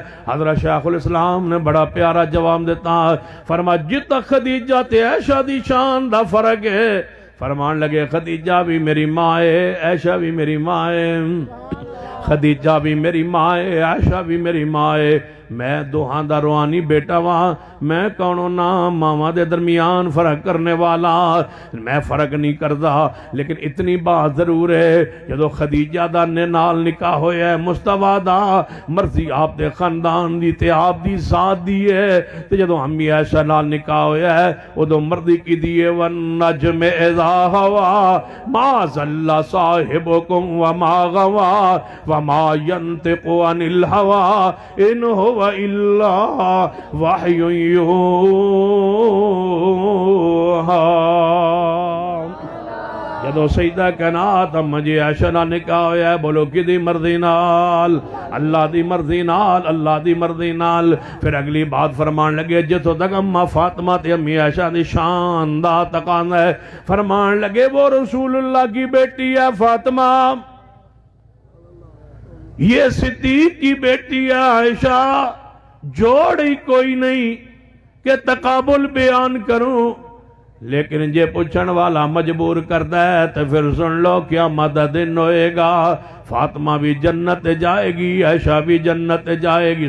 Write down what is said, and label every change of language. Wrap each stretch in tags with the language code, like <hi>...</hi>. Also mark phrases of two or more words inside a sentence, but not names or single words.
<pa>حضرت شیخ الاسلام نے بڑا پیارا جواب دیتا، فرما جتا خدیجہ تے عائشہ دی شان دا فرق ہے، فرمان لگے خدیجہ بھی میری ماں ہے، عائشہ بھی میری ماں ہے، خدیجہ بھی میری ماں ہے، عائشہ بھی میری ماں ہے۔ میں دوہاں دا روحانی بیٹا وہاں، میں کونوں نا ماما دے درمیان فرق کرنے والا، میں فرق نہیں کردا، لیکن اتنی بات ضرور ہے جدو خدیجہ دا نال نکاح ہویا ہے مصطفیٰ دا، مرضی آپ دے خاندان دی تے آپ دی ذات دی ہے، تے جدو امی عائشہ نال نکاح ہویا ہے ادو مرضی کی دیئے</pa> <ar>والنجم اذا ہوا ما ضل صاحبکم وما غوا وما ينطق عن الهوى ان هو وَإِلَّا وَحْيٌ يُوحَى۔</ar> <pa>جدو سیدہ کائنات اما جی عائشہ نال نکاح ہویا ہے، بولو کی دی مرضی نال، اللہ دی مرضی نال، اللہ دی مرضی نال۔ پھر اگلی بات فرمان لگے جتو تک اما فاطمہ تے امی عائشہ دی شان دا تقاضا ہے،</pa> <ur>فرمان لگے وہ رسول اللہ کی بیٹی ہے فاطمہ، یہ صدیق کی بیٹی ہے عائشہ، جوڑ ہی کوئی نہیں کہ تقابل بیان کروں، لیکن</ur> <pa>جے پوچھن والا</pa> <ur>مجبور کرتا ہے تو پھر سن لو کیا مدد دن ہوئے گا، فاطمہ بھی جنت جائے گی، عائشہ بھی جنت جائے گی۔</ur>